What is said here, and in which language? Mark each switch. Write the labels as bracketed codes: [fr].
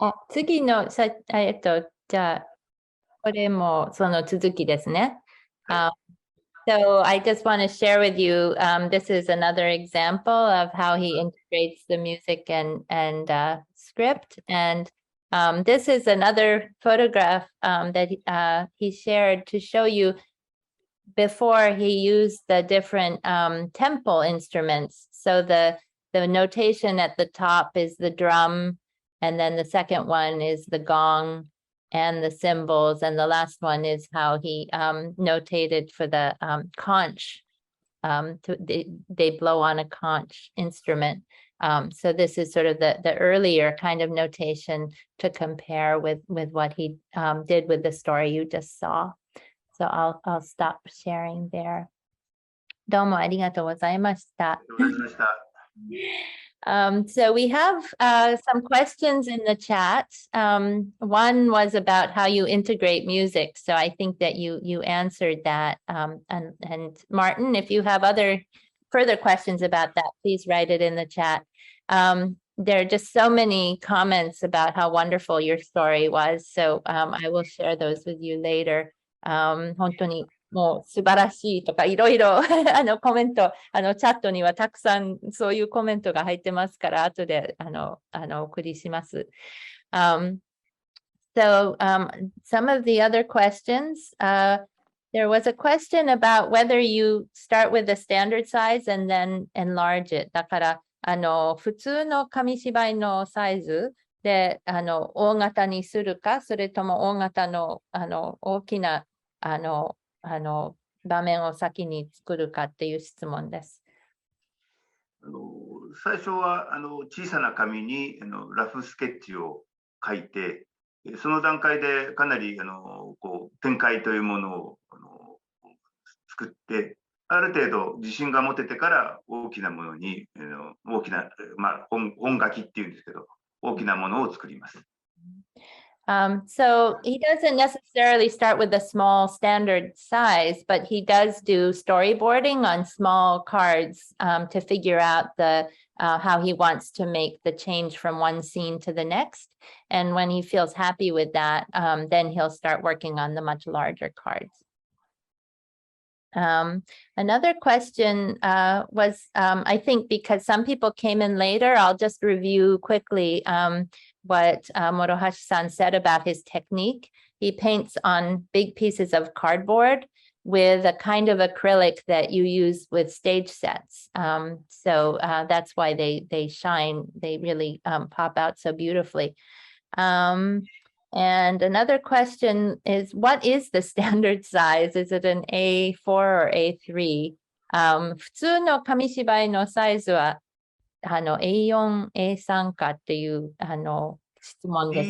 [ja] 次のじゃあ、これもその続きですね。 [en] So I just want to share with you, this is another example of how he integrates the music and script. And this is another photograph that he shared to show you before he used the different temple instruments. So the notation at the top is the drum, and then the second one is the gong and the cymbals, and the last one is how he notated for the conch. They blow on a conch instrument. So this is sort of the earlier kind of notation to compare with what he did with the story you just saw. So I'll stop sharing there. [ja] どうもありがとうございました。 [en] So we have some questions in the chat. One was about how you integrate music. So I think that you answered that. And Martin, if you have further questions about that, please write it in the chat. There are just so many comments about how wonderful your story was. So I will share those with you later. [ja] 本当にもう素晴らしいとかいろいろコメントチャットにはたくさんそういうコメントが入ってますから後でお送りします。 [en] So some of the other questions, there was a question about whether you start with the standard size and then enlarge it. [ja] だから普通の紙芝居のサイズで大型にするか、それとも大型の大きな場面を先に作るかっていう質問です。最初は小さな紙にラフスケッチを書いて、その段階でかなりこう展開というものを作って、ある程度自信が持ててから大きなものに大きな、本書きっていうんですけど、大きなものを作ります。 [en] So he doesn't necessarily start with a small standard size, but he does do storyboarding on small cards to figure out how he wants to make the change from one scene to the next. And when he feels happy with that, then he'll start working on the much larger cards. Another question was, I think because some people came in later, I'll just review quickly what Morohashi-san said about his technique. He paints on big pieces of cardboard with a kind of acrylic that you use with stage sets. So that's why they shine. They really pop out so beautifully. And another question is, what is the standard size? Is it an A4 or A3? [ja] 普通の紙芝居のサイズはA4、A3 かっていう質問です。